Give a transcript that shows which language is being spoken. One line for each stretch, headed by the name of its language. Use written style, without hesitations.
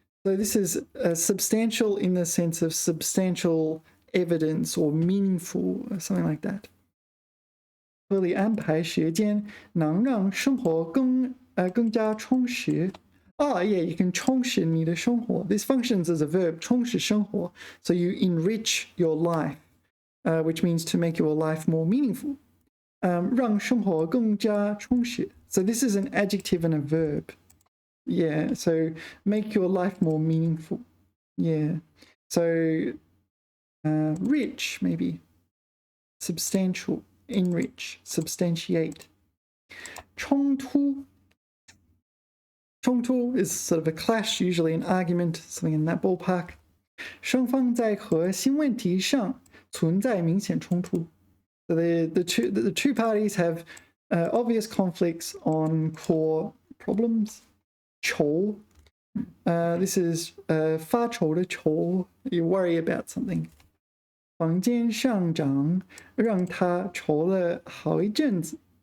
English: So this is substantial in the sense of substantial evidence or meaningful or something like that.
Chinese: 合理安排时间能让生活更加充实.
English: Oh, yeah, you can
Chinese: 充实你的生活.
English: This functions as a verb, 充实生活. So you enrich your life, which means to make your life more meaningful.
Chinese: 让生活更加充实.
English: So this is an adjective and a verb. Yeah, so make your life more meaningful. Yeah. So rich, maybe. Substantial, enrich, substantiate. 冲突. 冲突 is sort of a clash, usually an argument, something in that ballpark.
Chinese: 双方在核心问题上存在明显冲突.
English: So the two parties have obvious conflicts on core problems.
Chinese: 仇.
English: This is 发愁的愁. You worry about something.
Chinese: 房间上涨让他愁了好一阵子.